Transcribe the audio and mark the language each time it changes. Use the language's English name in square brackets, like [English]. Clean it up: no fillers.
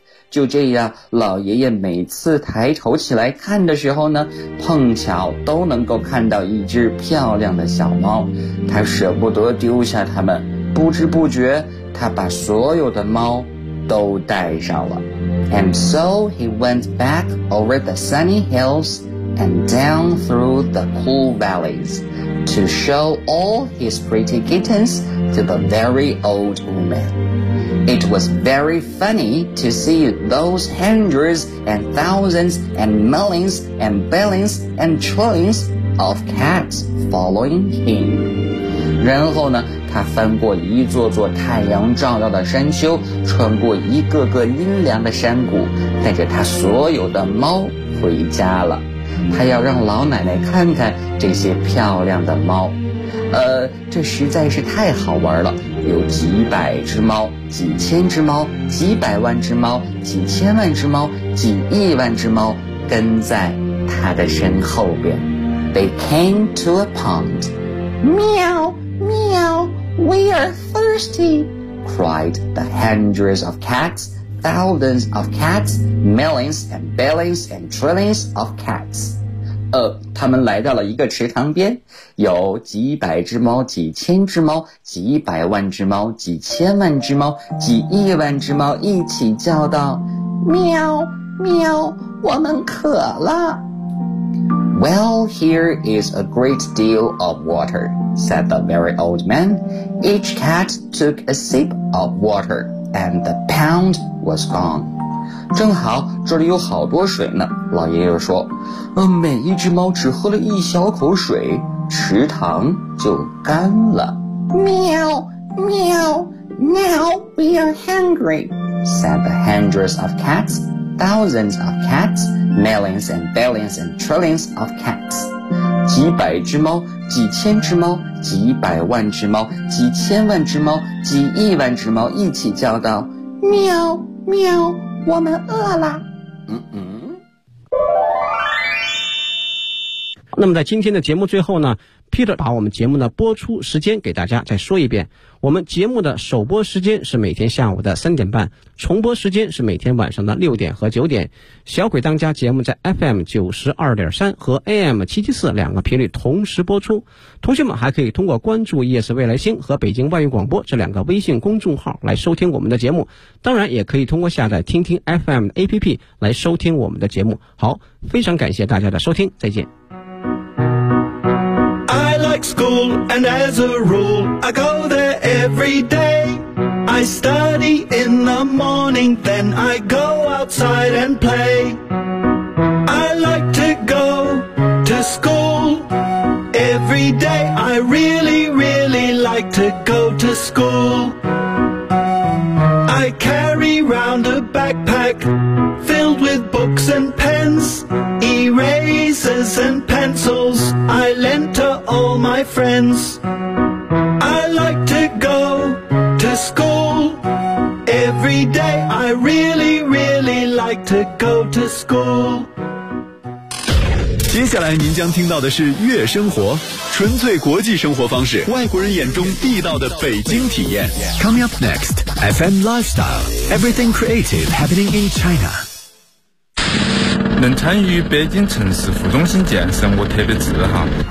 [Chinese] 就这样，老爷爷每次抬头起来看的时候呢，碰巧都能够看到一只漂亮的小猫，他舍不得丢下它们，不知不觉他把所有的猫都带上了。 [English] And so he went back over the sunny hills and down through the cool valleys to show all his pretty kittens to the very old woman. It was very funny to see those hundreds and thousands and millions and billions and trillions of cats following him. [Chinese] 然后呢，他翻过一座座太阳照耀的山丘，穿过一个个阴凉的山谷，带着他所有的猫回家了。他要让老奶奶看看这些漂亮的猫。这实在是太好玩了，有几百只猫，几千只猫，几百万只猫，几千万只猫，几亿万只猫跟在他的身后边。 [English] They came to a pond. Meow, meow, we are thirsty, cried the hundreds of cats, thousands of cats, millions and billions and trillions of cats. [Chinese] 他们来到了一个池塘边，有几百只猫，几千只猫，几百万只猫，几千万只猫，几亿万只猫一起叫道，喵喵，我们渴了。 [English] Well, here is a great deal of water, said the very old man. Each cat took a sip of water, and the pound was gone. [Chinese] 正好这里有好多水呢，老爷爷说，每一只猫只喝了一小口水，池塘就干了。 [English] 喵喵 Now we are hungry, said the hundreds of cats, thousands of cats, millions and billions and trillions of cats. [Chinese] 几百只猫，几千只猫，几百万只猫，几千万只猫，几亿万只猫一起叫道，喵喵，我们饿了。那么在今天的节目最后呢， Peter 把我们节目的播出时间给大家再说一遍。我们节目的首播时间是每天下午的三点半，重播时间是每天晚上的六点和九点。小鬼当家节目在 FM92.3 和 AM774 两个频率同时播出。同学们还可以通过关注 ES 未来星和北京外语广播这两个微信公众号来收听我们的节目，当然也可以通过下载听听 FM 的 APP 来收听我们的节目。好，非常感谢大家的收听，再见。 [English] School and as a rule I go there every day. I study in the morning, then I go outside and play. I like to go to school every day. I really, really like to go to school. I carry round a backpack filled with books and pens, erasers and pencils I lent to all my friends. I like to go to school every day. I really, really like to go to school. [Chinese] 接下来您将听到的是《悦生活》，纯粹国际生活方式，外国人眼中地道的北京体验。 [English] Coming up next, FM Lifestyle, Everything Creative Happening in China. [Chinese] 能参与北京城市副中心建设，我特别自豪。